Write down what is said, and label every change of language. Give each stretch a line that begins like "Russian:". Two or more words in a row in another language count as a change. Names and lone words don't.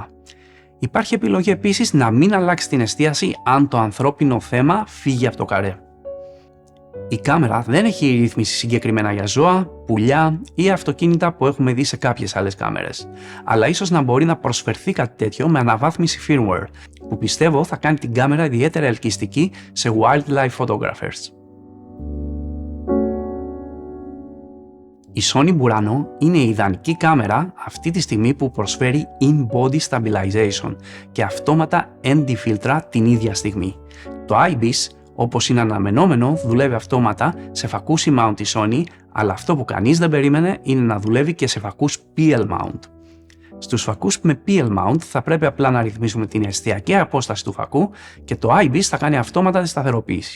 Greek: Υπάρχει επιλογή επίσης να μην αλλάξει την εστίαση αν το ανθρώπινο θέμα φύγει από το καρέ. Η κάμερα δεν έχει ρύθμιση συγκεκριμένα για ζώα, πουλιά ή αυτοκίνητα που έχουμε δει σε κάποιες άλλες κάμερες, αλλά ίσως να μπορεί να προσφερθεί κάτι τέτοιο με αναβάθμιση firmware, που πιστεύω θα κάνει την κάμερα ιδιαίτερα ελκυστική σε
English: wildlife photographers.
Greek: Η Sony Burano είναι η ιδανική κάμερα αυτή τη στιγμή που προσφέρει
English: in-body stabilization
Greek: και αυτόματα ND φίλτρα την ίδια στιγμή. Το IBIS, όπως είναι αναμενόμενο, δουλεύει αυτόματα σε φακούς E-mount η Sony, αλλά αυτό που κανείς δεν περίμενε είναι να δουλεύει και σε φακούς
English: PL mount.
Greek: Στους φακούς με
English: PL mount
Greek: θα πρέπει απλά να ρυθμίσουμε την εστιακή απόσταση του φακού και το IBIS θα κάνει αυτόματα τη σταθεροποίηση.